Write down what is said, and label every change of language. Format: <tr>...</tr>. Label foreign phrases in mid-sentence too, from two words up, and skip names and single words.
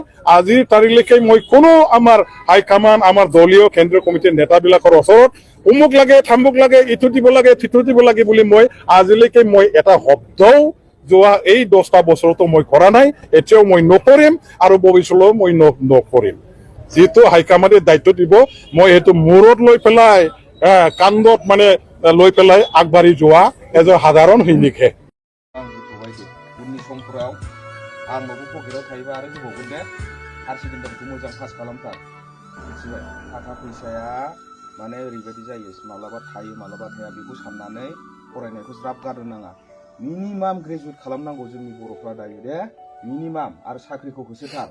<as>আজিৰ তাৰিখলৈকে মই কোনো আমাৰ হাইকমান আমাৰ দলীয় কেন্দ্ৰীয় কমিটিৰ নেতাবিলাকৰ ওচৰত অমুক লাগে থামুক লাগে ইটো দিব লাগে সিটো দিব লাগে বুলি মই আজিলৈকে মই এটা শব্দও যোৱা এই 10টা বছৰতো মই কৰা নাই, এতিয়াও মই নকৰিম আৰু ভৱিষ্যতেও মই নকৰিম। যিটো হাইকমাণ্ডে দায়িত্ব দিব মই সেইটো মূৰত লৈ পেলাই কান্ধত মানে লৈ পেলাই আগবাঢ়ি যোৱা এজন সাধাৰণ সৈনিকহে।</as> <brx>उननि समफोराव आं न'खौ पकेटाव थायोबा आरो होबावगोन दे</brx> <en>higher secondary</en> <brx>मोजां पास खालामथार मिथिबाय। थाखा फैसाया माने ओरैबायदि जायो मालाबा थायो मालाबा थाया बेखौ साननानै फरायनायखौ ज्राब गारनो नाङा। मिनिमाम ग्रेजुवेट खालामनांगौ जोंनि बर'फ्रा दायो दे मिनिमाम आरो साख्रिखौ होसोथार।</brx>